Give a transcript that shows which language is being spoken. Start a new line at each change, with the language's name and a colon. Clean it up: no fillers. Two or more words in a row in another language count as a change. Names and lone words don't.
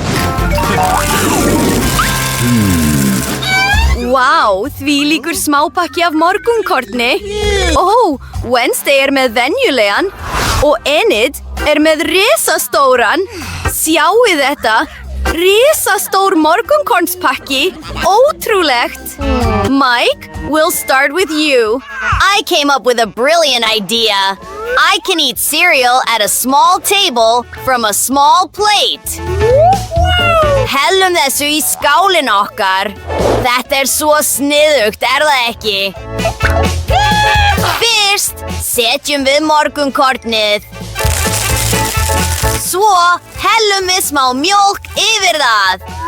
Icelandic: Vá, þvílíkur smápakki af morgunkorni. Ó, Wednesday með venjulegan og Enid með risastóran. Sjáið þetta. Risastór morgunkornspakki. Ótrúlegt.
English: Mike, we'll start with you. I came up with a brilliant idea. I can eat cereal at a small table from a small plate.
Icelandic: Hellum þessu í skálinn okkar. Þetta svo sniðugt, það ekki? Fyrst setjum við morgunkornið. Svo hellum við smá mjólk yfir það.